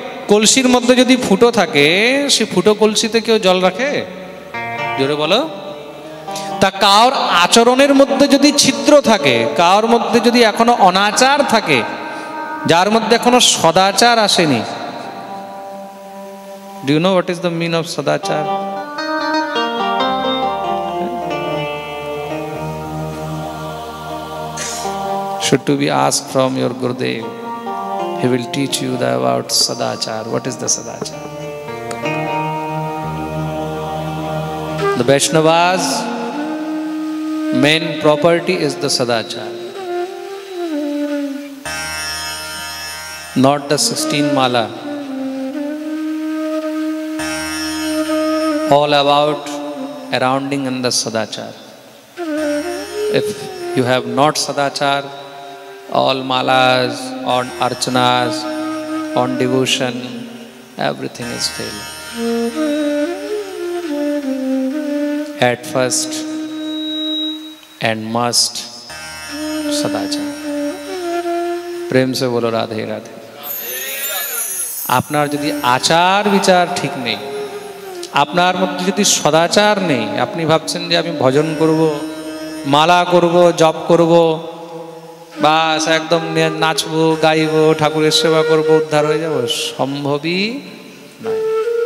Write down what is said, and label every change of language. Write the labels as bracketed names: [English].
[Bangla] কলসির মধ্যে যদি ফুটো থাকে, সে ফুটো কলসিতে কেউ জল রাখে? জোরে বলো। তা কার আচরণের মধ্যে যদি ছিদ্র থাকে, কার মধ্যে যদি এখনো অনাচার থাকে, যার মধ্যে এখনো সদাচার আসেনি। [English] Do you know what is the meaning of sadachar? Should to be asked from your Gurudev. He will teach you about sadachar. What is the sadachar? The Vaishnavas' main property is the sadachar, not the 16 mala. All about surrounding in the sadachar. If you have not sadachar, all malas, on archanas, on devotion, everything is failed. At first and must sadachar. [Hindi] প্রেম সে বলো রাধে রাধে। [Bangla] আপনার যদি আচার বিচার ঠিক নেই, আপনার মধ্যে যদি সদাচার নেই, আপনি ভাবছেন যে আমি ভজন করব, মালা করব, জপ করব, বাস একদম নাচবো, গাইবো, ঠাকুরের সেবা করব, উদ্ধার হয়ে যাব, সম্ভবই নয়।